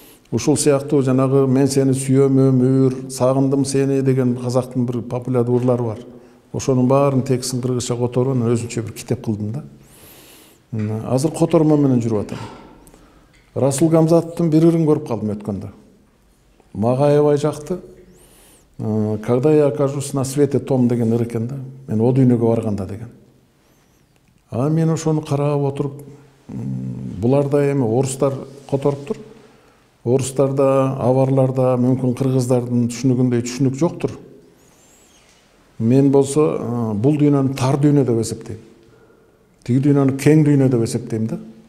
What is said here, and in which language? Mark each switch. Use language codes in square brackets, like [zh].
[ky] Ушул сыяктуу жанагы мен сени сүйөм өмүр, сагындым сени деген казактын бир популярдуу ырлары бар. Ошонун баарын текстин кыргызча которуп, өзүнчө бир китеп кылдым да. Азыр котормо менен жүрүп атам. Расул Гамзатовдун бир ырын көрүп калдым өткөндө. Мага аябай жакты. [ru] Когда я окажусь на свете том [ky] деген ыр экен да. Мен о дүйнөгө барганда деген. Мен ошону карап отуруп, буларда эми орустар которуптур. Орустарда, аварларда, мүмкүн кыргыздардын түшүнүгүндөй түшүнүк жоктур. Мен болсо бул дүйнөнү тар дүйнө деп эсептейм. Тиги дүйнөнү кең дүйнө деп эсептейм да.